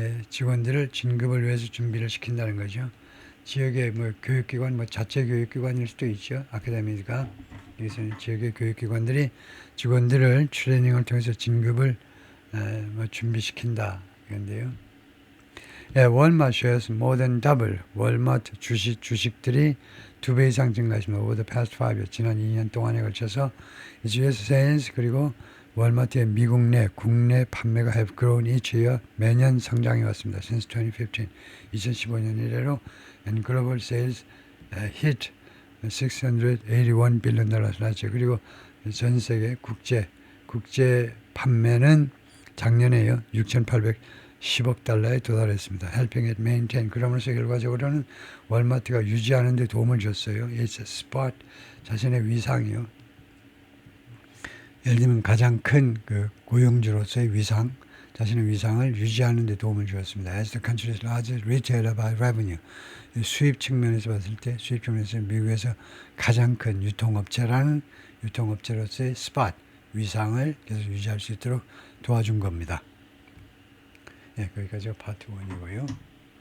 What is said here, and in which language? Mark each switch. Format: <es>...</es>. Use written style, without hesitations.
<ko>직원들을 진급을 위해서 준비를 시킨다는 거죠. 지역의 교육기관, 자체 교육기관일 수도 있죠. 아카데미가. 여기서 지역의 교육기관들이 직원들을 트레이닝을 통해서 진급을 준비시킨다. 그런데요.</ko> <en>월마트 shares more than double.</en> <ko>월마트 주식들이 2배 이상 증가했습니다.</ko> <en>Over the past 5 years.</en> <ko>지난 2년 동안에 걸쳐서</ko> <en>its US sales</en> <ko>그리고 월마트의 미국 내 국내 판매가</ko> <en>have grown each year.</en> <ko>매년 성장해 왔습니다.</ko> <en>Since 2015.</en> <ko>2015년 이래로</ko> <en>and global sales hit $681 billion</en> <ko>나왔죠. 그리고 전 세계 국제 판매는 작년에요. 6,810억 달러에 도달했습니다.</ko> <en>Helping it maintain.</en> <ko>그러면서 결과적으로는 월마트가 유지하는 데 도움을 줬어요.</ko> <en>It's a spot.</en> <ko>자신의 위상이요. 예를 들면 가장 큰 그 고용주로서의 위상, 자신의 위상을 유지하는 데 도움을 주었습니다.</ko> <en>As the country's largest retailer by revenue.</en> <ko>수입 측면에서 봤을 때 미국에서 가장 큰 유통업체로서의 스팟, 위상을 계속 유지할 수 있도록 도와준 겁니다. 예, 거기까지가 파트 1이고요.</ko>